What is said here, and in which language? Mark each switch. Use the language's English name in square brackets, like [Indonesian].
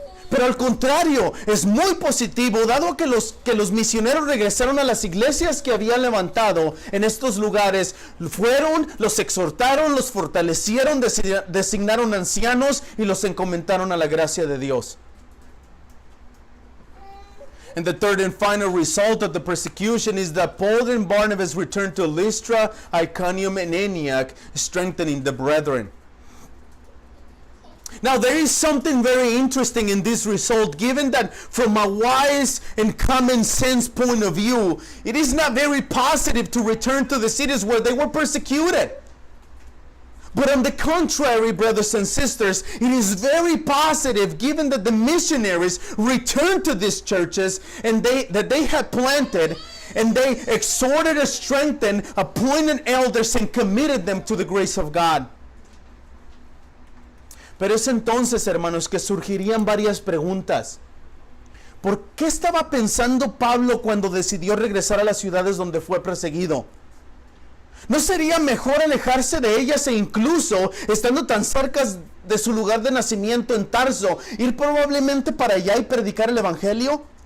[Spanish] Pero al contrario, es muy positivo, dado que los misioneros regresaron a las iglesias que habían levantado en estos lugares, fueron, los exhortaron, los fortalecieron, designaron ancianos y los encomendaron a la gracia de Dios. [English] And the third and final result of the persecution is that Paul and Barnabas returned to Lystra, Iconium, and Antioch, strengthening the brethren. Now there is something very interesting in this result, given that from a wise and common sense point of view, it is not very positive to return to the cities where they were persecuted. But on the contrary, brothers and sisters, it is very positive, given that the missionaries returned to these churches and that they had planted, and they exhorted and strengthened, appointed elders, and committed them to the grace of God. [Spanish] Pero es entonces, hermanos, que surgirían varias preguntas. ¿Por qué estaba pensando Pablo cuando decidió regresar a las ciudades donde fue perseguido? ¿No sería mejor alejarse de ellas e incluso, estando tan cerca de su lugar de nacimiento en Tarso, ir probablemente para allá y predicar el evangelio?